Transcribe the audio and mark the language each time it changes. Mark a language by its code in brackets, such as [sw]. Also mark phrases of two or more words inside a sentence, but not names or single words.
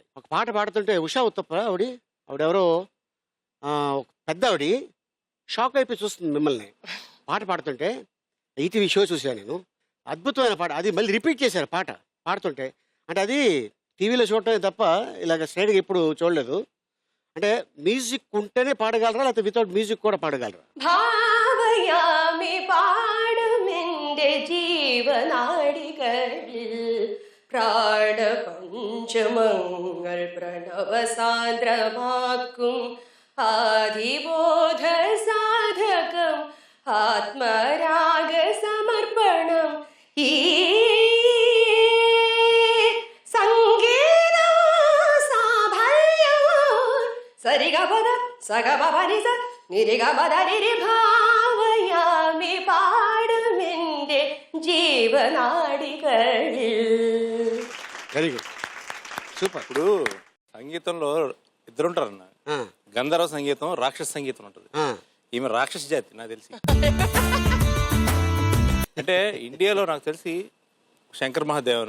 [te] ఒక పాట పాడుతుంటే ఉషా ఉత్తప్ప ఆవిడెవరో ఒక పెద్ద ఆవిడ షాక్ అయిపోయి చూస్తుంది మిమ్మల్ని పాట పాడుతుంటే. ఈటీవీ షో చూసాను నేను, అద్భుతమైన పాట. అది మళ్ళీ రిపీట్ చేశారు పాట పాడుతుంటే. అంటే అది టీవీలో చూడటమే తప్ప ఇలాగ స్ట్రైట్గా ఎప్పుడు చూడలేదు. అంటే మ్యూజిక్ ఉంటేనే పాడగలరా, లేకపోతే [en] without music [te] కూడా పాడగలరా? [ml] ഭാവയാമി പാടുമെന്റെ ജീവനാടികളിൽ പ്രാണപഞ്ചമങ്ങൾ പ്രണവസാന്ദ്രമാക്കും ആദിബോധ സാധകം ആത്മരാഗ സമർപ്പണം ഈ സംഗീത സാഫല്യം സരിഗപദ സഗപനി സ നിരിഗപദ നിരി ഭാവയാമി പാടുമെന്റെ ജീവനാടികളിൽ. [en] very good, super. [te] ఇప్పుడు సంగీతంలో ఇద్దరుంటారన్న. గంధర్వ సంగీతం, రాక్షస సంగీతం ఉంటుంది. ఈమె రాక్షస జాతి నాకు తెలిసి. అంటే ఇండియాలో నాకు తెలిసి శంకర్ మహాదేవన్,